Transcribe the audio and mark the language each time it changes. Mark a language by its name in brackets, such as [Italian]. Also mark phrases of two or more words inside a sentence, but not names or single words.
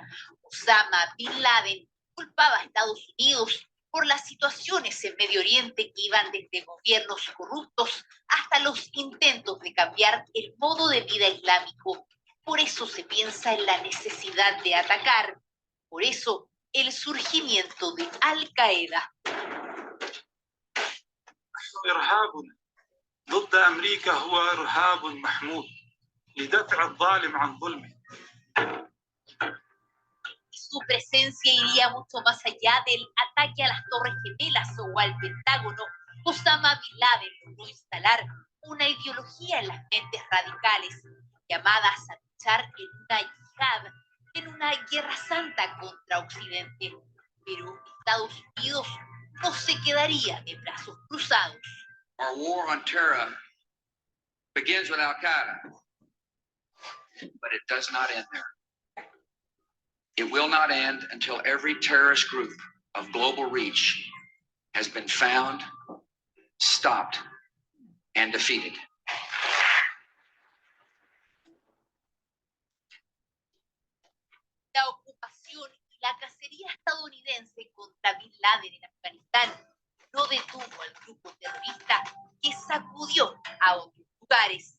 [Spanish] Osama Bin Laden culpaba a Estados Unidos por las situaciones en Medio Oriente que iban desde gobiernos corruptos hasta los intentos de cambiar el modo de vida islámico. Por eso se piensa en la necesidad de atacar. Por eso el surgimiento de Al-Qaeda. [Arabic] إرهابنا ضد أمريكا هو إرهاب محمود لدفع الظالم عن ظلمه. [Spanish] Su presencia iría mucho más allá del ataque a las Torres Gemelas o al Pentágono. Osama Bin Laden logró instalar una ideología en las mentes radicales, llamadas a luchar en una yihad, en una guerra santa contra Occidente. Pero Estados Unidos no se quedaría de brazos cruzados. [English] Our war on terror begins with Al-Qaeda, but it does not end there. It will not end until every terrorist group of global reach has been found, stopped, and defeated. [Spanish] La ocupación y la cacería estadounidense contra Bin Laden en Afganistán no detuvo al grupo terrorista que sacudió a otros lugares.